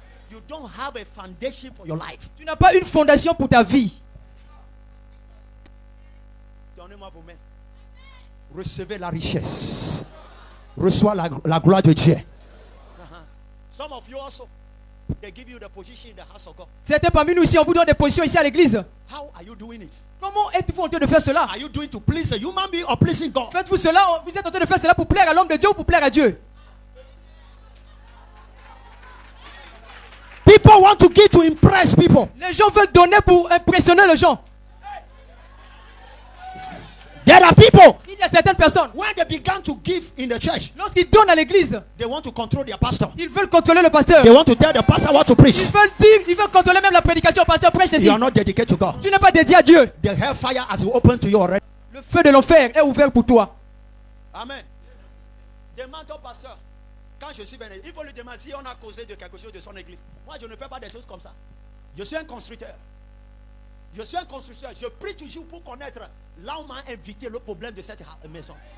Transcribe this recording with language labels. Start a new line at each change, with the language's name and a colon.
English: You don't have a foundation for your life.
French: Tu n'as pas une fondation pour ta vie. Donnez-moi vos mains. Recevez la richesse. Reçois la gloire de Dieu.
English: Some of you also, they give you the position in the house of God.
French: Certains parmi nous ici, on vous donne des positions ici à l'église.
English: How are you doing it?
French: Comment êtes-vous en train de faire cela?
English: Are you doing to please a human being or pleasing God?
French: Faites-vous cela, vous êtes en train de faire cela pour plaire à l'homme de Dieu ou pour plaire à Dieu?
English: People want to give to impress people.
French: Les gens veulent donner pour impressionner les gens.
English: There are people,
French: Il y a certaines personnes,
English: when they began to give in the church,
French: lorsqu'ils donnent à l'église,
English: they want to control their pastor.
French: ils veulent contrôler le pasteur.
English: They want to tell the pastor what to preach.
French: Ils veulent contrôler même la prédication. Pasteur, prêche ceci.
English: You are not dedicated to God.
French: Tu n'es pas dédié à Dieu.
English: The hellfire has opened to you already.
French: Le feu de l'enfer est ouvert pour toi. Amen. Demande au pasteur. Quand je suis venu, il faut lui demander si on a causé de quelque chose de son église. Moi, je ne fais pas des choses comme ça. Je suis un constructeur. Je suis un constructeur. Je prie toujours pour connaître là où on m'a invité le problème de cette maison.